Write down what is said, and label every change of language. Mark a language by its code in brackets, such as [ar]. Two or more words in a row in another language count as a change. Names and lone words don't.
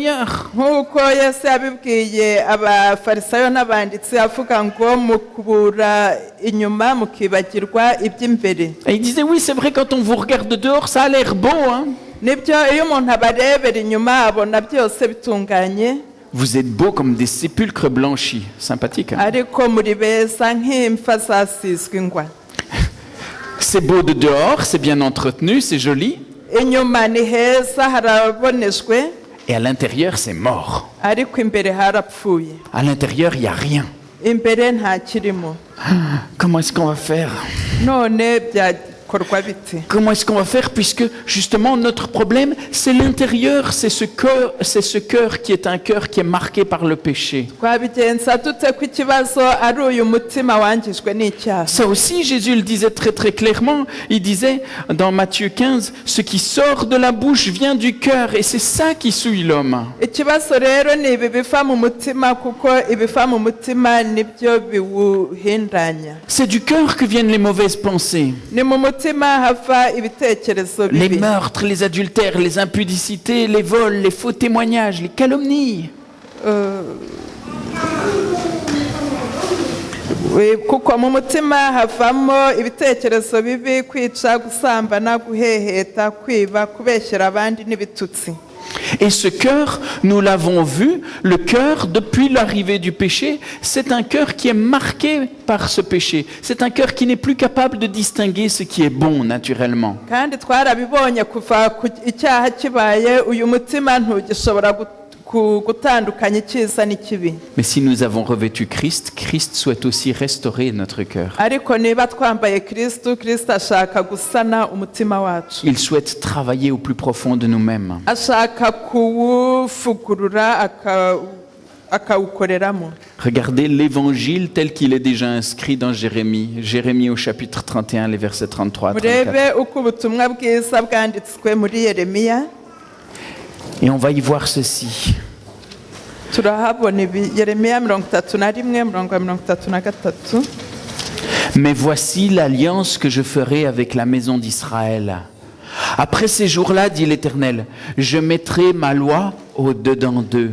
[rw] » Nk'uko Yesu yabibwiye abafarisayo n'abanditsi avuga ngo mukubura inyuma mukibagirwa iby'imbere. [fr] Et il disait « Oui, c'est vrai, quand on vous regarde dehors, ça a l'air beau. Hein? [rw] Nibyo iyo umuntu abarebera inyuma abona byose bitunganye. [fr] Vous êtes beaux comme des sépulcres blanchis. » Sympathique. Hein? [rw] Ariko muri beza nk'imfa zasizwe ingwa. [fr] C'est beau de dehors, c'est bien entretenu, c'est joli. [rw] Inyuma ni heza harabonejwe. [fr] Et à l'intérieur, c'est mort. [rw] Ariko imbere harapfuye. [fr] À l'intérieur, il n'y a rien. [rw] Imbere nta kirimo. [fr] Comment est-ce qu'on va faire? [rw] None byakorwa bite? [fr] Comment est-ce qu'on va faire puisque justement notre problème c'est l'intérieur, c'est ce cœur qui est un cœur qui est marqué par le péché. [rw] Twabigenza dute ko ikibazo ari uyu mutima wangijwe n'icyaha? [fr] Ça aussi Jésus le disait très très clairement, il disait dans Matthieu 15, ce qui sort de la bouche vient du cœur et c'est ça qui souille l'homme. [rw] Ikibazo rero ni ibi biva mu mutima kuko ibiva mu mutima nibyo biwuhindanya. [fr] C'est du cœur que viennent les mauvaises pensées. [rw] Ni mu mutima hava ibitekerezo [fr] Les [rw] bibi. [fr] meurtres, les adultères, les impudicités, les vols, les faux témoignages, les calomnies. [rw] Kuko mu mutima havamo ibitekerezo bibi, kwica, gusambana, guheheta, kwiba, kubeshyera abandi n'ibitutsi. [fr] Et ce cœur, nous l'avons vu, le cœur, depuis l'arrivée du péché, c'est un cœur qui est marqué par ce péché. C'est un cœur qui n'est plus capable de distinguer ce qui est bon naturellement. [rw] Kandi twarabibonye kuva ku icyaha kibaye, uyu mutima ntugishobora gutandukanya icyiza n'ikibi. [fr] Mais si nous avons revêtu Christ, Christ souhaite aussi restaurer notre cœur. [rw] Ariko niba twambaye Kristo, Kristo ashaka gusana umutima wacu. [fr] Il souhaite travailler au plus profond de nous-mêmes. [rw] Ashaka kuwufugurura akawukoreramo. [fr] Regardez l'évangile tel qu'il est déjà inscrit dans Jérémie au chapitre 31, les versets 33 à 34. [rw] Murebe uko ubutumwa bwiza bwanditswe muri Yeremiya. [fr] Et on va y voir ceci. [rw] Turahabona Yeremiya 31:33. [fr] Mais voici l'alliance que je ferai avec la maison d'Israël. Après ces jours-là, dit l'Éternel, je mettrai ma loi au-dedans d'eux.